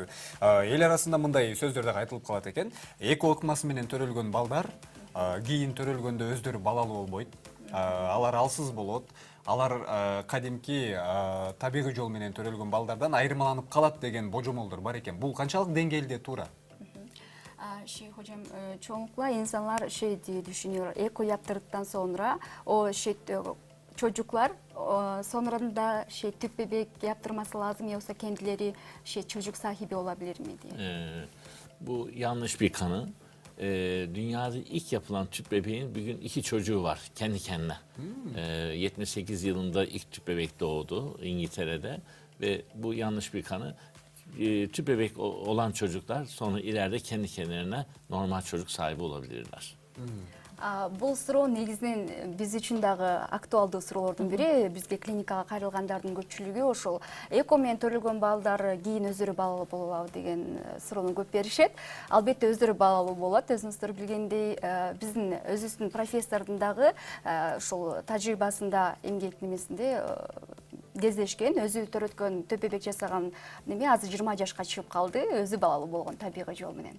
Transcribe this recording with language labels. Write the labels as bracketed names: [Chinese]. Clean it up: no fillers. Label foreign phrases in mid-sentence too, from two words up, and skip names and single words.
[Kyrgyz] Эл арасында мындай сөздөр айтылып калат экен. Эко ыкмасы менен төрөлгөн балдар кийин төрөлгөндө өздөрү балалуу болбойт. Алар алсыз болот. Алар кадимки табигый жол менен төрөлгөн балдардан айырмаланып калат деген божомолдор бар экен. Бул канчалык деңгээлде туура? [Turkish] Hocam çoğunlukla insanlar diye düşünüyor. Eko yaptırdıktan sonra çocuklar sonradan da tüp bebek yaptırması lazım yoksa kendileri çocuk sahibi olabilir mi diye. Bu yanlış bir kanı. Dünyada ilk yapılan tüp bebeğin bugün 2 çocuğu var kendi kendine. 78 yılında ilk tüp bebek doğdu İngiltere'de ve bu yanlış bir kanı. Tüp bebek olan çocuklar sonra ileride kendi kendilerine normal çocuk sahibi olabilirler. [Kyrgyz] Бул суроо негизинен биз үчүн дагы актуалдуу суроолордун бири. Бизге клиникага кайрылгандардын көпчүлүгү ошол эко менен төрөлгөн балдар кийин өздөрү балалуу болобу деген суроону көп беришет. Албетте өздөрү балалуу болот. Өзүңүздөр билгендей, биздин өзүбүздүн профессордун дагы ошол тажрыйбасында эмгек немесинде кездешкен, өзү төрөткөн [Turkish] tüp bebek [Kyrgyz] жасаган азыр 20 жашка чыгып калды, өзү балалуу болгон табигый жол менен.